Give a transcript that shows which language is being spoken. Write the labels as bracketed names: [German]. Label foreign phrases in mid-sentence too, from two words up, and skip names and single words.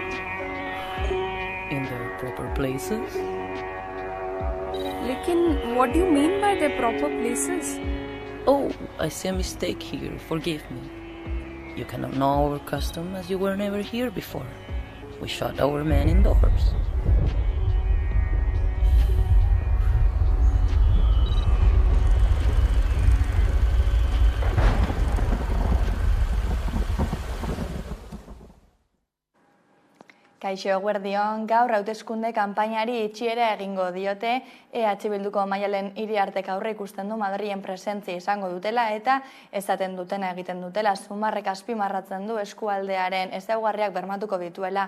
[English] In their proper places. Lekin, what do you mean by their proper places? Oh, I see a mistake here. Forgive me. You cannot know our custom as you were never here before. We shut our men indoors. [Basque] Kaixo eguerdion, gaur hauteskunde kanpainari itxiera egingo diote, EH Bilduko Maialen Iriartek aurre ikusten du Madrilen presentzia izango dutela eta esaten dutena egiten dutela, Zumarrek azpimarratzen du eskualdearen ezaugarriak bermatuko dituela.